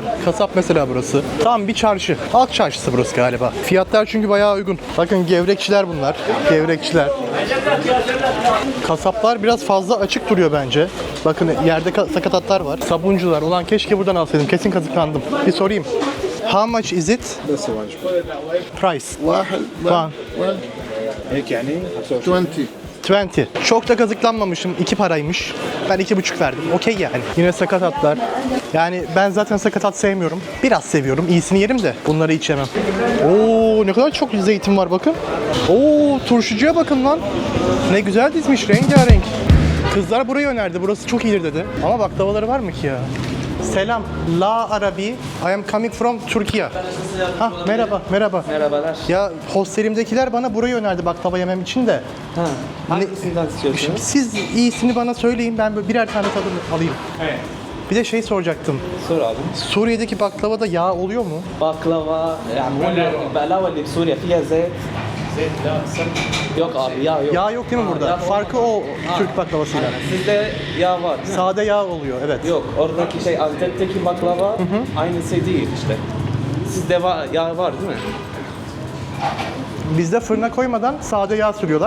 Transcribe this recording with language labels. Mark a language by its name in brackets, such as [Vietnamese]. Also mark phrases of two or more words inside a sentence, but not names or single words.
[Turkish] Kasap mesela burası. Tam bir çarşı. Halk çarşısı burası galiba. Fiyatlar çünkü bayağı uygun. Bakın gevrekçiler bunlar. Gevrekçiler. Kasaplar biraz fazla açık duruyor bence. Bakın yerde sakatatlar var. Sabuncular. Ulan keşke buradan alsaydım. Kesin kazıklandım. Bir sorayım. [English] How much is it? Price. One. [Arabic] هيك يعني 20. 20. [Turkish] Çok da kazıklanmamışım. 2 paraymış. Ben 2,5 verdim. Okey yani. Yine sakatatlar. Yani ben zaten sakatat sevmiyorum. Biraz seviyorum. İyisini yerim de bunları hiç yemem. Oo, ne kadar çok zeytin var bakın. Oo, turşucuya bakın lan. Ne güzel dizmiş, rengarenk. Kızlar burayı önerdi. Burası çok iyidir dedi. Ama baklavaları var mı ki ya? [Arabic] سلام. لا عربي. [English] I am coming from Türkiye. [Turkish] Ha, merhaba, merhaba. Merhabalar. Ya hostelimdekiler bana burayı önerdi baklava yemem için de. Ha, hangisinden istiyorsunuz? Siz iyisini bana söyleyin, ben böyle birer tane tadını alayım. Bir de şey soracaktım. Sor abi. Suriye'deki baklavada yağ oluyor mu? Baklava, yani [Arabic] البقلاوة اللي بسوريا فيها زيت. زيت لا [Turkish] Yok abi yağ yok. Yağ yok değil mi burada? yağ Farkı o Türk baklavasıyla. Sizde yağ var değil mi? Sade yağ oluyor, evet. Yok oradaki şey Antep'teki baklava aynısı değil işte. Sizde yağ var değil mi? Bizde fırına koymadan sade yağ sürüyorlar.